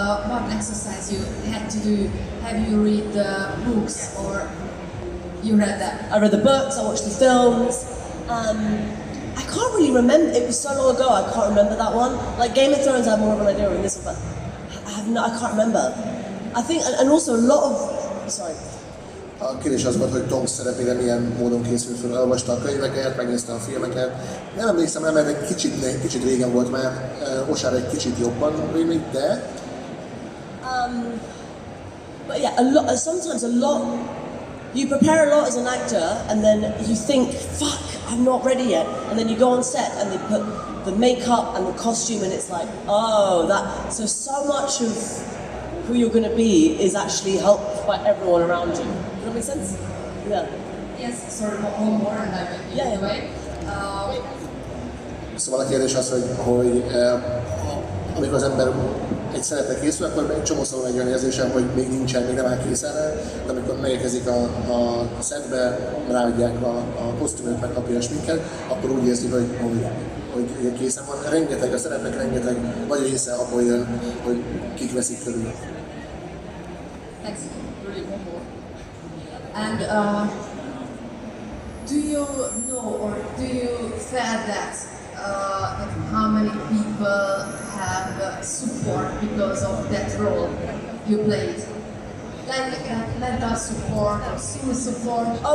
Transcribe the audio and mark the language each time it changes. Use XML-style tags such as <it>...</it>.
<en>What exercise you had to do? Have you read the books or you read them? I read the books, I watched the films. I can't really remember, it was so long ago, I can't remember that one. Like Game of Thrones I have more of an idea in this one, but I can't remember. I think, and also a lot of, sorry.</en> <hu>A kérdés az volt, hogy Tom szerepére milyen módon készült fel, elolvasta a könyveket, megnézte a filmeket. Nem emlékszem rá, mert egy kicsit régen volt már, Osár egy kicsit jobban rémlik, de...</hu> <en>But yeah, sometimes a lot, you prepare a lot as an actor and then you think, fuck, I'm not ready yet. And then you go on set and they put the makeup and the costume and it's like, oh, so much of who you're going to be is actually helped by everyone around you. Does that make sense? Yeah. Yes, sorry, one more and I will give it away.</en> <hu>Szóval a kérdés az, hogy amikor az ember egy szerepre készül, akkor egy csomószor van egy olyan érzésem, hogy még nincsen, még nem áll készen rá, de amikor megérkezik a setbe, ráadják a kosztümöt, megkapja a sminket, akkor úgy érzi, hogy készen van. Rengeteg, a szerepnek rengeteg nagy része abból jön, hogy kik veszik körül.</hu> <en>Thanks. Really one more. And do you know or do you feel that how many people have support because of that role you played? Like mental support or school support?</en>